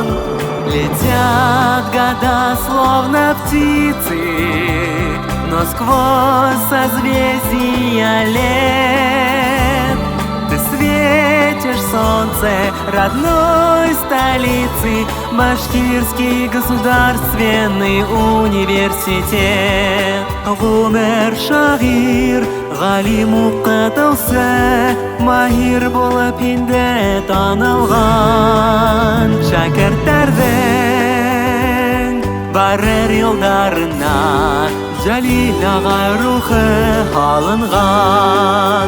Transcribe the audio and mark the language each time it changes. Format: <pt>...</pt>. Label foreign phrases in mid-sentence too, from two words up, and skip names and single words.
<ru>Летят года, словно птицы, но сквозь созвездия лет ты светишь солнце родной столицы, Башкирский государственный университет.</ru> <ba>Гумер шагир, галим укытылса, махир булып инде танылган. Шәкертләрнең барыр юлдарына Җәлил агай рухы алынган.</ba>